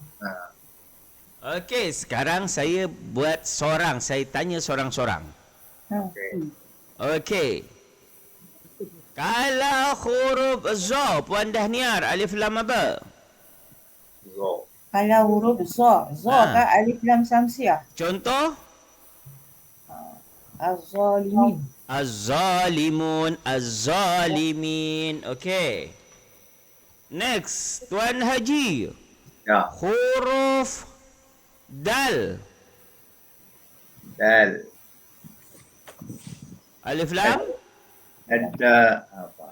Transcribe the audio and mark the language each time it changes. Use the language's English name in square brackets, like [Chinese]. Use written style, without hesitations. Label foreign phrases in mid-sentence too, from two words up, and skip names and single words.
[Malay] Okey, sekarang saya buat sorang. Saya tanya sorang-sorang. Okey. Kalau huruf za, Puan Dahniar, alif lam apa? Kalau huruf za, kan alif lam samsiah. Contoh? Az-zalimin. Az-zalimun, az-zalimin. Okey. Next, Tuan Haji. Ya, Huruf dal. dal. Alif lam? Ada apa?